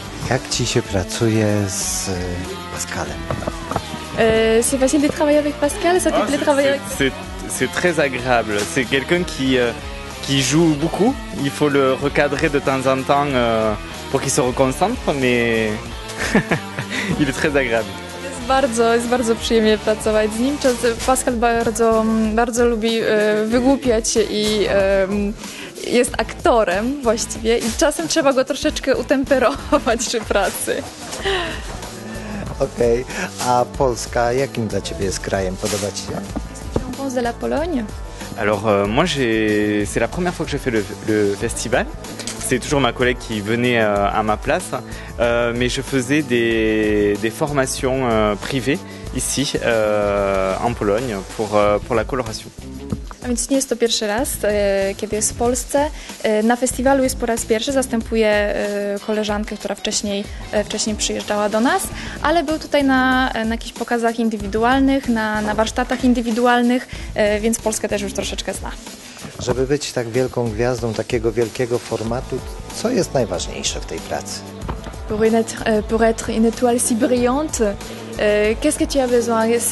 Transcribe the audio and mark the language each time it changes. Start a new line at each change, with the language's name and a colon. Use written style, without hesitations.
Polish: Jak Ci się pracuje z Pascalem?
French: C'est facile de travailler avec Pascal, ça te plaît de travailler avec... C'est très agréable. C'est quelqu'un qui joue beaucoup. Il faut le recadrer de temps en temps pour qu'il se reconcentre, mais il est très agréable.
Polish: Jest bardzo przyjemnie pracować z nim. Pascal bardzo lubi wygłupiać się i jest aktorem właściwie i czasem trzeba go troszeczkę utemperować przy pracy. Okej, a Polska jakim dla Ciebie jest krajem? Podoba Ci się?
French: On pense de la Pologne. Alors moi c'est la première fois que je fais le festival. C'est toujours ma collègue qui venait à ma place, mais je faisais des formations privées ici en Pologne pour la coloration.
Polish: A więc nie jest to pierwszy raz, kiedy jest w Polsce. Na festiwalu jest po raz pierwszy, zastępuje koleżankę, która wcześniej przyjeżdżała do nas, ale był tutaj na jakichś pokazach indywidualnych, na warsztatach indywidualnych, więc Polskę też już troszeczkę zna. Żeby być tak wielką gwiazdą takiego wielkiego formatu, co jest najważniejsze w tej pracy?
French: Pour être une étoile si brillante, qu'est-ce que tu as besoin?